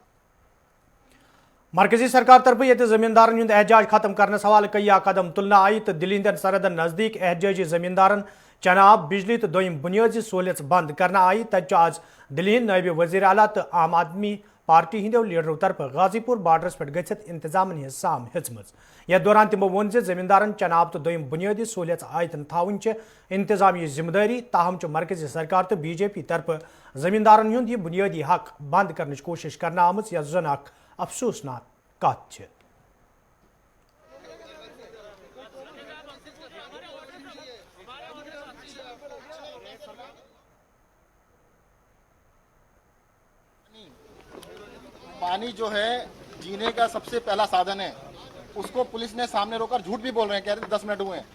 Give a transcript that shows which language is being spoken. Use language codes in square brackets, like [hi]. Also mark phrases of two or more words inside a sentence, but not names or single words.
[ks] मरकजी सरकार तरफ ये जमींदारन हुंद एहजाज खत्म करने सवाल कई कदम तुलना आई तो दिल्ली हंदन सरहदन नजदीक एहजाजी जमींदारन चनाब बिजली तो दोम बुनियादी सहूलियत बंद करना आई। तक आज दिल्ली नायब वजीर आला तो आम आदमी पार्टी हिंदो लीडरों तरफ गाजीपुर बार्डरस पे गथित इंतजामन साम हेचम। यथ दौरान तमो वोन जमींदारन चनाब तो दोम बुनियादी सहूलियत आयतन थावन इंतजामी जिम्मेदारी, ताहम मरकजी सरकार तो बीजेपी तरफ जमींदारन हुंद यह बुनियादी हक बंद करने कोशिश करना आम, यह जन अफसोसनाक कत। [hi] पानी जो है जीने का सबसे पहला साधन है, उसको पुलिस ने सामने रोकर झूठ भी बोल रहे हैं, कह रहे 10 मिनट हुए हैं।